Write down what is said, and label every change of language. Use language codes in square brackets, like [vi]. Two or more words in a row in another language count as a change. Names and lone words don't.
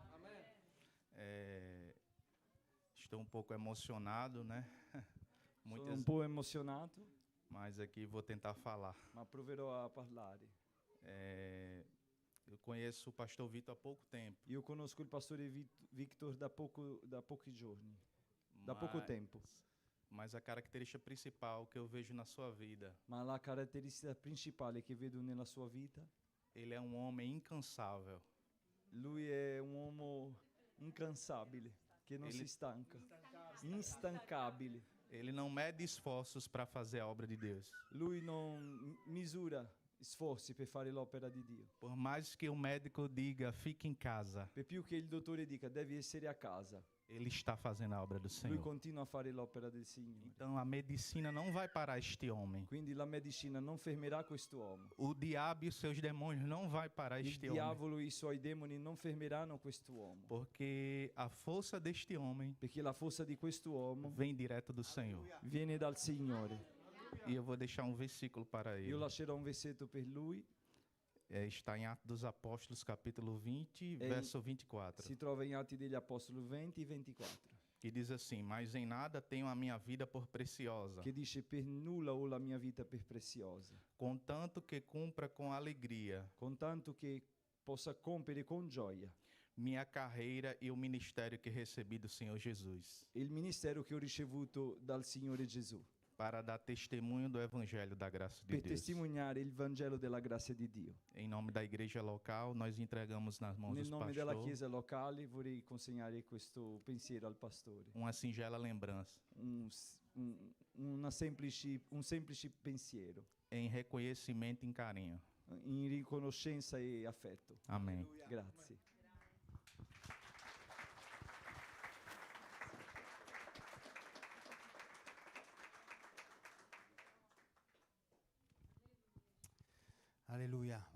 [pt] Estou um pouco emocionado, né? [it] Sono un po' emozionato, [pt] Mas aqui vou tentar falar. [it] ma proverò a parlare. [pt] Eu conheço o pastor Vitor há pouco tempo. [it] Io conosco il pastore Victor da pochi giorni, da poco [pt] mas- [it] tempo, [pt] Mas a característica principal que eu vejo na sua vida, [it] ma la caratteristica principale che vedo nella sua vita, [pt] ele é um homem incansável. [it] lui è un uomo incansabile, che non si stanca, instancabile. [pt] Ele não mede esforços para fazer a obra de Deus. [it] Lui non misura sforzi per fare l'opera di Dio. [pt] Por mais que o médico diga, fique em casa, [it] Per più che il dottore dica devi essere a casa, [pt] ele está fazendo a obra do [it] lui [pt] Senhor. [it] continua a fare l'opera del Signore. [pt] Então a medicina não vai parar este homem. [it] Quindi la medicina non fermerà quest'uomo. [pt] O diabo e os seus demônios não vai parar [it] Il [pt] este homem. [it] diavolo e i suoi demoni non fermeranno quest'uomo. [pt] Porque a força deste homem [it] Perché la forza di quest'uomo [pt] vem direto do Senhor. [it] viene dal Signore. [pt] E eu vou deixar um versículo para ele. [it] Io lascerò un versetto per lui. [pt] Está em Atos dos Apóstolos, capítulo 20, Em- verso 24. [it] Si trova in Atti degli Apostoli 20 e 24. [pt] Que diz assim: Mas em nada tenho a minha vida por preciosa, [it] Che dice per nulla ho la mia vita per preziosa, [pt] contanto que cumpra com alegria [it] con tanto che possa compiere con gioia [pt] minha carreira e o ministério que recebi do Senhor Jesus, [it] il ministero che ho ricevuto dal Signore Gesù, [pt] para dar testemunho do evangelho da graça de [it] per [pt] Deus. [it] testimoniare il Vangelo della grazia di Dio. [pt] Em nome da igreja local, nós entregamos nas mãos [it] Nel [pt] dos [it] nome della [pt] pastores [it] Chiesa locale vorrei consegnare questo pensiero al pastore. [pt] uma singela lembrança, [it] Un semplice pensiero, [pt] em reconhecimento e em carinho. [it] in riconoscenza e affetto. [pt] Amém. [it] Grazie. Alleluia.